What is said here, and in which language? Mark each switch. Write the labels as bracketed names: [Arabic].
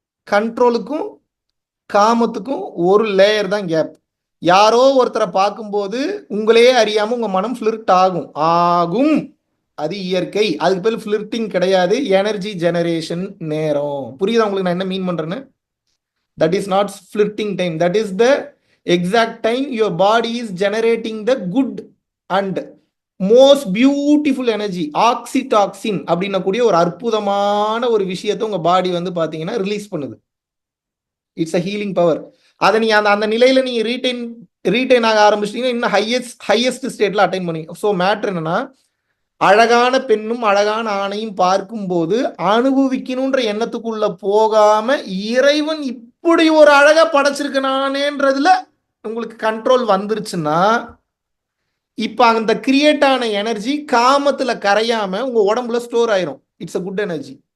[Tamil] கண்ட்ரோலுக்கும் காமத்துக்கும் ஒரு லேயர் தான் கேப். யாரோ ஒருத்தரை பார்க்கும்போது உங்களையே அறியாம உங்க மனம் ஃபிளிர்ட் ஆகும். அது இயற்கை. அதுக்கு பேர் ஃபிளிர்ட்டிங் கிடையாது, எனர்ஜி ஜெனரேஷன் நேரம். புரியுதா உங்களுக்கு நான் என்ன மீன் பண்றேன்னு? [English] That is not flirting time. That is the exact time your body is generating the good and most beautiful energy. [Tamil] Oxytocin அப்படின்ன கூடிய ஒரு அற்புதமான ஒரு விஷயத்தை உங்க பாடி வந்து பாத்தீங்கன்னா ரிலீஸ் பண்ணுது. [English] It's a healing power. [Tamil] அதை நீங்க அந்த நிலையில நீங்க ரீட்டைன் ஆக ஆரம்பிச்சிட்டீங்கன்னா இன்னும் ஹையஸ்ட் ஸ்டேட்ல அட்டைன் பண்ணி. ஸோ மேட்ரு என்னன்னா, அழகான பெண்ணும் அழகான ஆணையும் பார்க்கும்போது அனுபவிக்கணுன்ற எண்ணத்துக்குள்ள போகாம இறைவன் இப்படி ஒரு அழகா படைச்சிருக்கனானேன்றதுல உங்களுக்கு கண்ட்ரோல் வந்துருச்சுன்னா, இப்ப அந்த கிரியேட் ஆன எனர்ஜி காமத்துல கரையாம உங்க உடம்புல ஸ்டோர் ஆயிரும். [English] It's a good energy.